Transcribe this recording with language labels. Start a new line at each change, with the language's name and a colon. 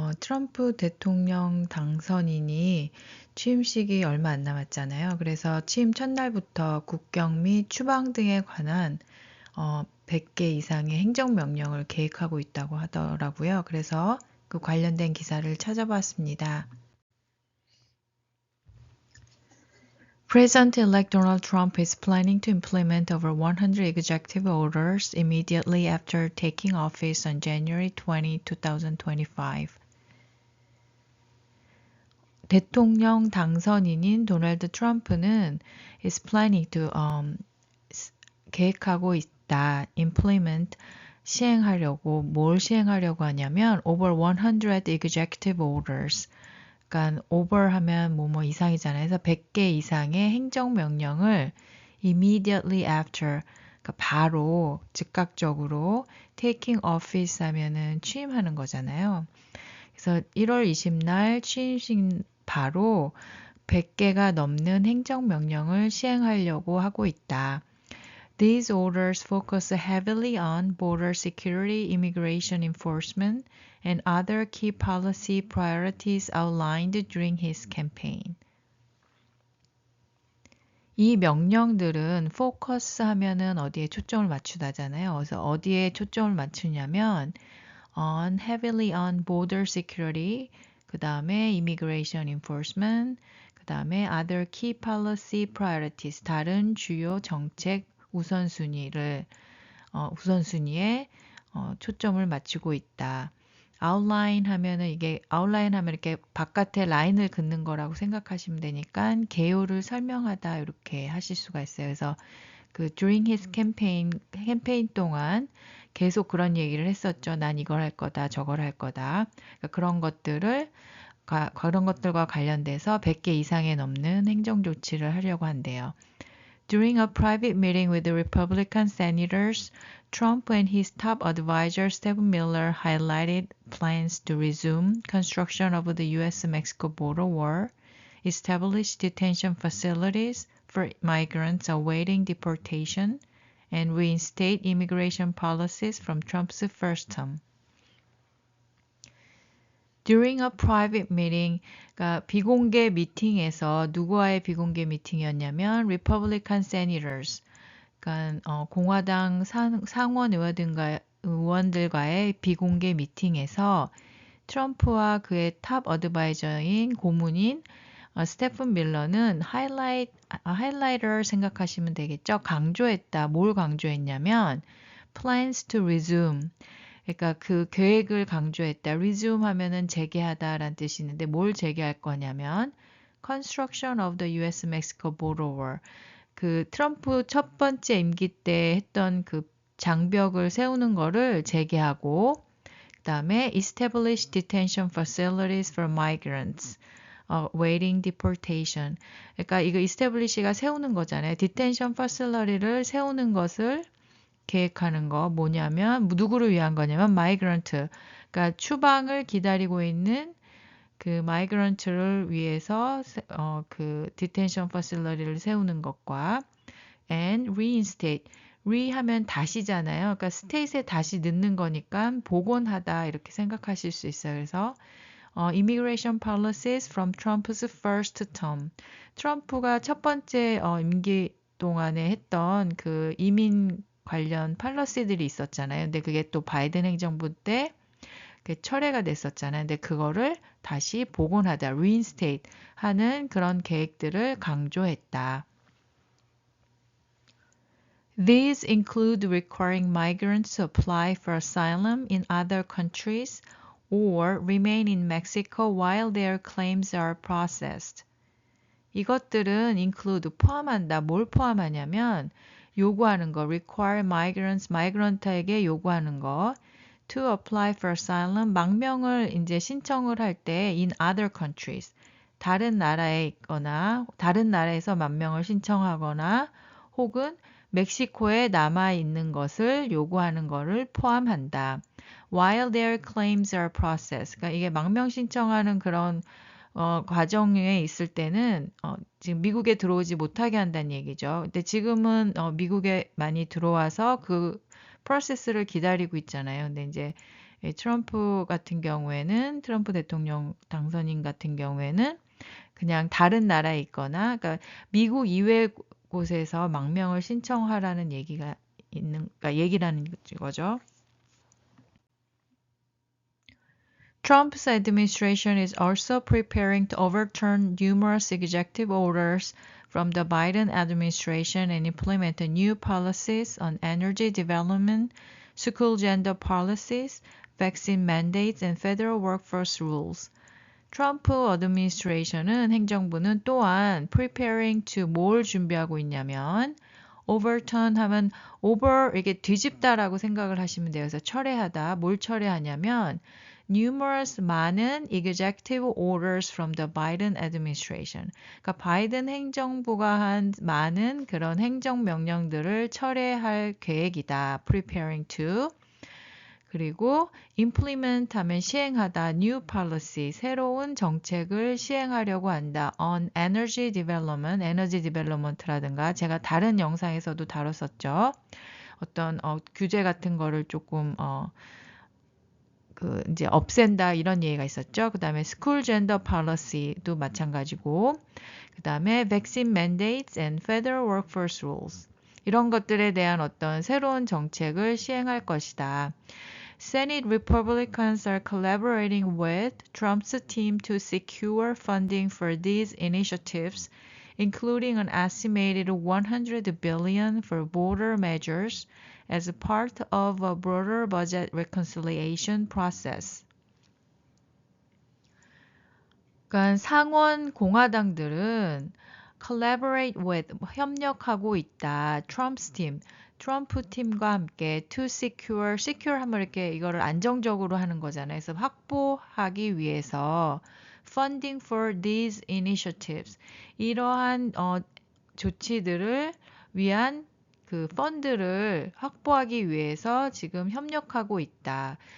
Korean: 트럼프 대통령 당선인이 취임식이 얼마 안 남았잖아요. 그래서 취임 첫날부터 국경 및 추방 등에 관한 100개 이상의 행정명령을 계획하고 있다고 하더라고요. 그래서 그 관련된 기사를 찾아봤습니다.
English: President-elect Donald Trump is planning to implement over 100 executive orders immediately after taking office on January 20, 2025.
Korean: 대통령 당선인인 도널드 트럼프는
English: is planning to
Korean: 계획하고 있다.
English: implement
Korean: 시행하려고 뭘 시행하려고 하냐면
English: over 100 executive orders.
Korean: 그러니까 over 하면 뭐뭐 이상이잖아요. 그래서 100개 이상의 행정명령을
English: immediately after
Korean: 그러니까 바로 즉각적으로
English: taking office
Korean: 하면은 취임하는 거잖아요. 그래서 1월 20날 취임식 바로 100개가 넘는 행정명령을 시행하려고 하고 있다.
English: These orders focus heavily on border security, immigration enforcement, and other key policy priorities outlined during his campaign.
Korean: 이 명령들은 focus 하면은 어디에 초점을 맞추다잖아요. 그래서 어디에 초점을 맞추냐면
English: heavily on border security,
Korean: 그 다음에
English: immigration enforcement,
Korean: 그 다음에
English: other key policy priorities,
Korean: 다른 주요 정책 우선순위에 초점을 맞추고 있다. outline 하면은 이게 outline 하면 이렇게 바깥에 라인을 긋는 거라고 생각하시면 되니까 개요를 설명하다 이렇게 하실 수가 있어요. 그래서 그
English: during his
Korean: 캠페인 동안 계속 그런 얘기를 했었죠. 난 이걸 할 거다, 저걸 할 거다. 그러니까 그런 것들과 관련돼서 100개 이상에 넘는 행정 조치를 하려고 한대요.
English: During a private meeting with the Republican senators, Trump and his top advisor Stephen Miller highlighted plans to resume construction of the U.S.-Mexico border wall, establish detention facilities for migrants awaiting deportation, and reinstate immigration policies from Trump's first term. During a private meeting,
Korean: 그러니까 비공개 미팅에서 누구와의 비공개 미팅이었냐면
English: Republican senators,
Korean: 그러니까 공화당 상원 의원들과의 비공개 미팅에서 트럼프와 그의 탑 어드바이저인 고문인 스테픈 밀러는 하이라이터를 생각하시면 되겠죠. 강조했다. 뭘 강조했냐면
English: plans to resume.
Korean: 그러니까 그 계획을 강조했다. resume 하면은 재개하다라는 뜻이 있는데 뭘 재개할 거냐면
English: construction of the U.S.-Mexico border wall.
Korean: 그 트럼프 첫 번째 임기 때 했던 그 장벽을 세우는 거를 재개하고 그다음에
English: establish detention facilities for migrants waiting deportation.
Korean: 그러니까 이거 establish가 세우는 거잖아요. detention facility를 세우는 것을 계획하는 거 뭐냐면 누구를 위한 거냐면 migrant. 그러니까 추방을 기다리고 있는 그 migrant를 위해서 그 detention facility를 세우는 것과
English: and reinstate.
Korean: re하면 다시잖아요. 그러니까 state에 다시 넣는 거니까 복원하다 이렇게 생각하실 수 있어요. 그래서
English: immigration policies from Trump's first term.
Korean: 트럼프가 첫 번째 임기 동안에 했던 그 이민 관련 팔러시들이 있었잖아요. 근데 그게 또 바이든 행정부 때 철회가 됐었잖아요. 근데 그거를 다시 복원하다, reinstate 하는 그런 계획들을 강조했다.
English: These include requiring migrants to apply for asylum in other countries or remain in Mexico while their claims are processed.
Korean: 이것들은 include 포함한다. 뭘 포함하냐면 요구하는 거, require migrant에게 요구하는 거,
English: to apply for asylum,
Korean: 망명을 이제 신청을 할 때
English: in other countries,
Korean: 다른 나라에 있거나 다른 나라에서 망명을 신청하거나 혹은 멕시코에 남아 있는 것을 요구하는 것을 포함한다.
English: While their claims are processed.
Korean: 그러니까 이게 망명 신청하는 그런 과정에 있을 때는 지금 미국에 들어오지 못하게 한다는 얘기죠. 근데 지금은 미국에 많이 들어와서 그 프로세스를 기다리고 있잖아요. 근데 이제 트럼프 같은 경우에는 트럼프 대통령 당선인 같은 경우에는 그냥 다른 나라에 있거나 그러니까 미국 이외 곳에서 망명을 신청하라는 얘기가 있는 그러니까 얘기라는 거죠.
English: Trump's administration is also preparing to overturn numerous executive orders from the Biden administration and implement new policies on energy development, school gender policies, vaccine mandates, and federal workforce rules.
Korean: 트럼프 어드미니스트레이션은 행정부는 또한
English: preparing to
Korean: 뭘 준비하고 있냐면 overturn 하면 over 이게 뒤집다라고 생각을 하시면 돼요. 그래서 철회하다. 뭘 철회하냐면
English: numerous
Korean: 많은
English: executive orders from the Biden administration.
Korean: 그러니까 바이든 행정부가 한 많은 그런 행정 명령들을 철회할 계획이다.
English: preparing to
Korean: 그리고 implement 하면 시행하다,
English: new policy,
Korean: 새로운 정책을 시행하려고 한다.
English: on energy development, energy development
Korean: 라든가 제가 다른 영상에서도 다뤘었죠. 어떤 규제 같은 거를 조금 이제 없앤다 이런 얘기가 있었죠. 그 다음에
English: school gender policy
Korean: 도 마찬가지고 그 다음에
English: vaccine mandates and federal workforce rules
Korean: 이런 것들에 대한 어떤 새로운 정책을 시행할 것이다.
English: Senate Republicans are collaborating with Trump's team to secure funding for these initiatives, including an estimated $100 billion for border measures as part of a broader budget reconciliation process.
Korean: 그러니까 상원 공화당들은
English: collaborate with
Korean: 협력하고 있다.
English: Trump's team.
Korean: 트럼프 팀과 함께
English: to secure
Korean: 하면 이렇게 이거를 안정적으로 하는 거잖아요. 그래서 확보하기 위해서
English: funding for these initiatives
Korean: 이러한 조치들을 위한 그 펀드를 확보하기 위해서 지금 협력하고 있다.